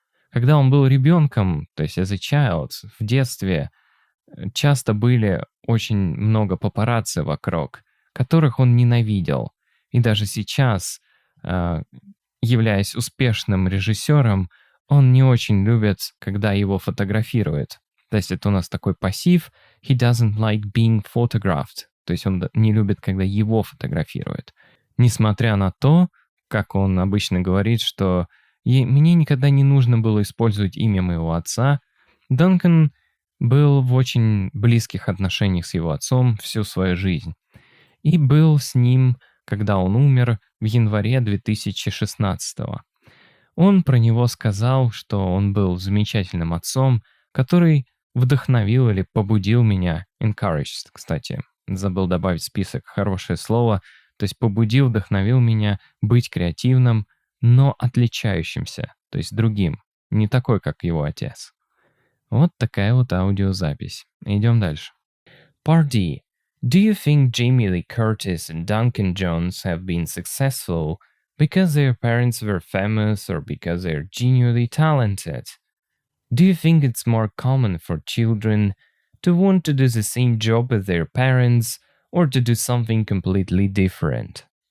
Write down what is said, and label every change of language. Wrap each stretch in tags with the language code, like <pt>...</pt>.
<ru>Когда он был ребенком, то есть</ru> <en>as a child,</en> <ru>в детстве, часто были очень много папарацци вокруг, которых он ненавидел. И даже сейчас, являясь успешным режиссером, он не очень любит, когда его фотографируют. То есть это у нас такой пассив.</ru> <en>He doesn't like being photographed.</en> <ru>То есть он не любит, когда его фотографируют. Несмотря на то, как он обычно говорит, что мне никогда не нужно было использовать имя моего отца, Данкан был в очень близких отношениях с его отцом всю свою жизнь. И был с ним, когда он умер в январе 2016 года. Он про него сказал, что он был замечательным отцом, который вдохновил или побудил меня, encouraged, кстати, забыл добавить в список хорошее слово, то есть побудил, вдохновил меня быть креативным, но отличающимся, то есть другим, не такой, как его отец. Вот такая вот аудиозапись. Идем дальше.</ru> <en>Part D. Do you think Jamie Lee Curtis and Duncan Jones have been successful because their parents were famous or because they're genuinely talented? Do you think it's more common for children to want to do the same job as their parents or to do something completely different?</en>